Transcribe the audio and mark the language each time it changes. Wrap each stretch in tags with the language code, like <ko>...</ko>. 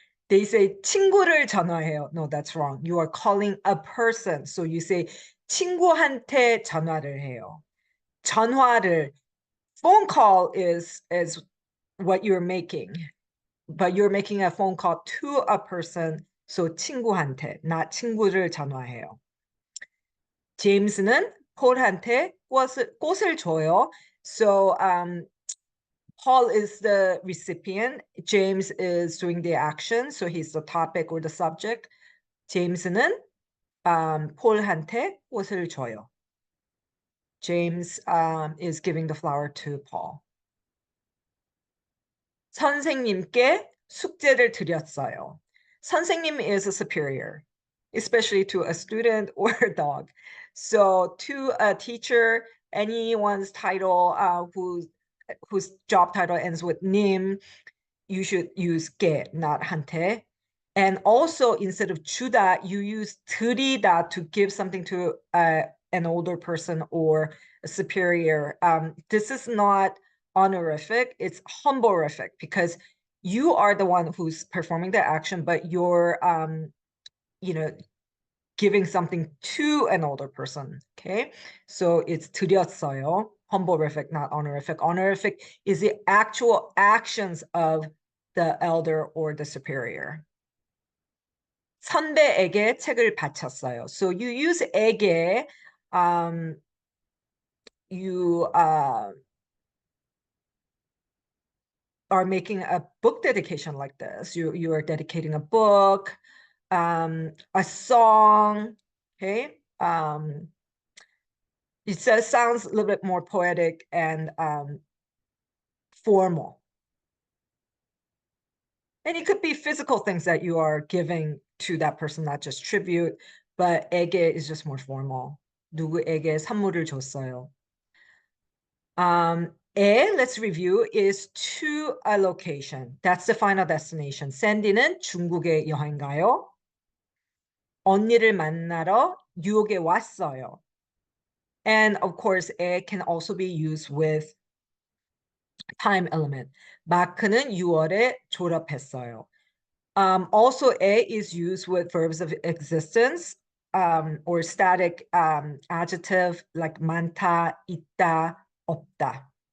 <en>They say</en> <ko>친구를 전화해요.</ko> <en>No, that's wrong. You are calling a person. So you say</en> <ko>친구한테 전화를 해요.</ko> <en>전화를, phone call is what you're making, but you're making a phone call to a person.</en> <ko>So 친구한테, not 친구를 전화해요. 제임스는 폴한테 꽃을 줘요.</ko> <en>So Paul is the recipient. James is doing the action. So he's the topic or the subject.</en> <ko>제임스는 폴한테 꽃을 줘요.</ko> <en>James is giving the flower to Paul.</en> <ko>선생님께 숙제를 드렸어요.</ko> <en>선생님 is a superior, especially to a student or a dog. So to a teacher, anyone's title whose job title ends with 님, you should use 게, not 한테. And also, instead of 주다, you use 드리다 to give something to an older person or a superior. This is not honorific, it's humbleific, because you are the one who's performing the action, but you're giving something to an older person. Okay, so it's 드렸어요, humbleific, not honorific. Honorific is the actual actions of the elder or the superior.</en> <ko>선배에게 책을 바쳤어요.</ko> <en>So you use 에게, you are making a book dedication like this. You are dedicating a book, a song, okay? It sounds a little bit more poetic and formal. And it could be physical things that you are giving to that person, not just tribute, but 에게 is just more formal.</en> <ko>누구에게 선물을 줬어요.</ko> <en>let's review, is to a location. That's the final destination.</en> <ko>샌디는 중국에 여행 가요. 언니를 만나러 뉴욕에 왔어요.</ko> <en>And of course, 에 can also be used with time element.</en> <ko>마크는 6월에 졸업했어요.</ko> <en>Also, 에 is used with verbs of existence. or static adjective like 많다, 있다, 없다.</en>